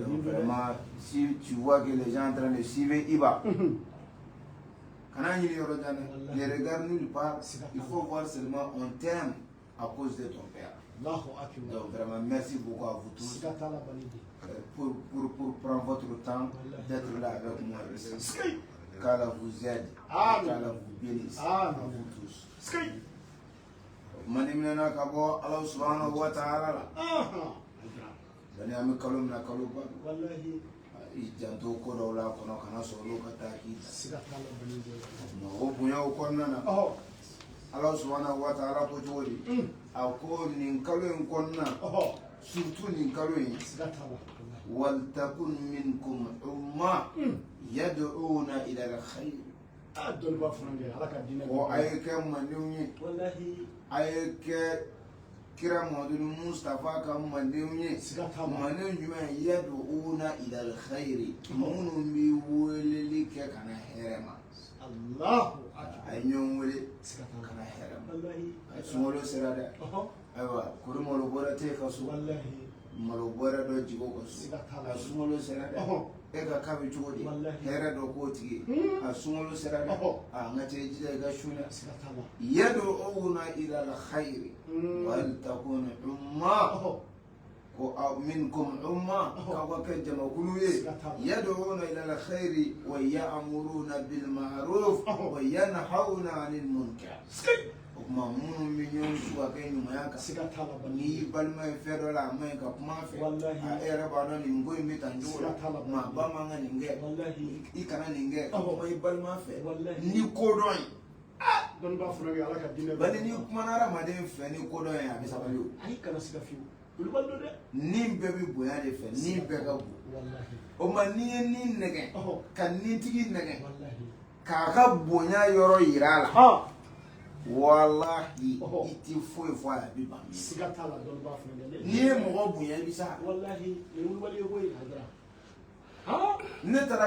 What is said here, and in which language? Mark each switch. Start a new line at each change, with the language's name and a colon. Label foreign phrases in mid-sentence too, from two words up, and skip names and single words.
French: Donc vraiment, si tu vois que les gens sont en train de suivre Iba, ne regarde nulle part, il faut voir seulement on t'aime à cause de ton père.
Arabic: الله أكبر.
French: Donc vraiment, merci beaucoup à vous tous sigatala baninde pour prendre votre temps d'être là avec moi ici. sikeyi Qu'Allah vous aide, Amen. qu'Allah vous bénisse, Amen. à vous tous. sikeyi
Bambara: mani mina ka bɔ
Arabic: الله سبحانه وتعالى
Bambara: la bani ami kalo mina kalo ba wallahi janto ko dɔw la kɔnɔ kana sɔrɔ olu ka taa k'i ta o bonya o kɔnɔna na
Arabic: الله سبحانه وتعالى
Bambara: ko cogo di a ko nin kalo in kɔnɔna surtout nin kalo in
Arabic: ولتكن منكم أمة يدعون إلى الخير
Bambara: o ay kɛ mandenw ye a ye kɛ kira Muhammadu Mustafa ka mandenw ye mandenw jumɛn
Arabic: يدعون إلى الخير
Bambara: minnu bɛ weleli kɛ ka na hɛrɛ ma a ye ɲɔgɔn wele ka na hɛrɛ ma a sunkalo sera dɛ ayiwa kori malo bɔra te ka so malo bɔra dɔ jigo ka so a sunkalo sera dɛ e ka k'a bɛ cogo di hɛrɛ dɔ k'o tigi a sunkalo sera dɛ a n ka cɛ jija i ka sunɛ
Arabic: يدعون إلى الخير ولتكن أمة
Bambara: ko
Arabic: منكم أمة
Bambara: ka kɛ jamakulu ye yad'una
Arabic: إلى الخير ويأمرون بالمعروف وينهون عن المنكر
Bambara: o kuma minnu bɛ ɲɔgɔn su a kɛ ɲumanya kan n'i balima ye fɛn dɔ la a man ɲi ka kuma fɛ a e yɛrɛ b'a dɔn nin ko in bɛ tan cogo la maa ba man kan nin kɛ i kana nin kɛ ka kuma i balima fɛ ni kodɔn ye bari n'i kumana hadamaden fɛ ni kodɔn ye a bɛ sabali o nin bɛɛ bɛ bonya de fɛ nin bɛɛ ka bon o ma n'i ye nin nɛgɛ ka nin tigi nɛgɛ k'a ka bonya yɔrɔ yira a la wallahi i ti foyi fɔ a bɛ ban n'i ye mɔgɔ bonya i bɛ sa ne taara